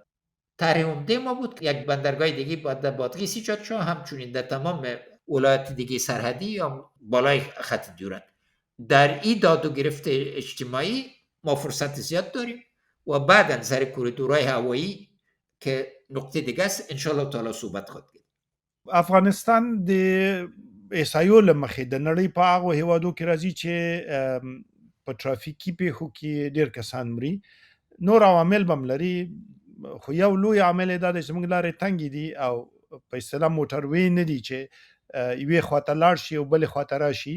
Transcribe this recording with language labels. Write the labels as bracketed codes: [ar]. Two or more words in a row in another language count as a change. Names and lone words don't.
[fa] طرح عمده ما بود که یک بندرگاه دیگه باید در بادغیس ایجاد شد، همچنین در تمام ولایت دیگه سرحدی یا بالای خط دیورند. در این داد و گرفت اجتماعی ما فرصت زیاد داریم و بعداً سر کوریدورهای هوایی که نقطه دیگه است [ar] انشاءالله تعالی [fa] صحبت خواهد کرد. [ps] افغانستان د احصایو له مخې د نړۍ په هغو هیوادو کې راځي چې په ترافیکي پیښو کې ډېر کسان مري. نور عوامل به هم لري، خو یو لوی عامل یې دا دی چې زموږ لارې تنګې دي او په اصطلاح موټروې نه دي چې یوې خواته لاړ شي او بلې خواته راشي.